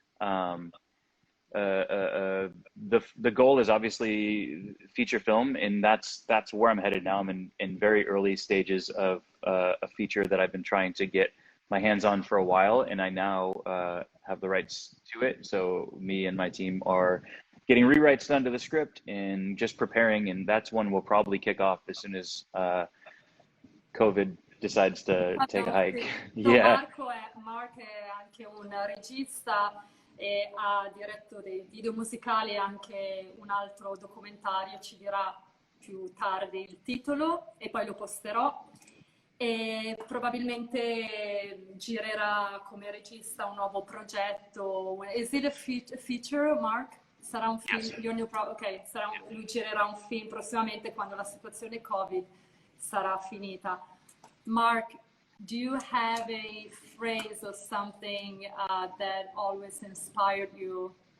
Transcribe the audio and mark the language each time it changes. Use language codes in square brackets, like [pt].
[en] Um, the goal is obviously feature film, and that's where I'm headed now. I'm in very early stages of a feature that I've been trying to get my hands on for a while, and I now have the rights to it. So me and my team are getting rewrites done to the script and just preparing, and that's one we'll probably kick off as soon as COVID decides to take a no, hike. [it] sì. No, [en] Yeah. [it] Mark è anche un regista e ha diretto dei video musicali e anche un altro documentario, ci dirà più tardi il titolo e poi lo posterò. E probabilmente girerà come regista un nuovo progetto. [en] Is it a feature, Mark? [it] Sarà un film? [en] Yes. [it] Ok, lui girerà un film prossimamente quando la situazione Covid sarà finita. [en] Mark, do you have a phrase or something that always inspired you?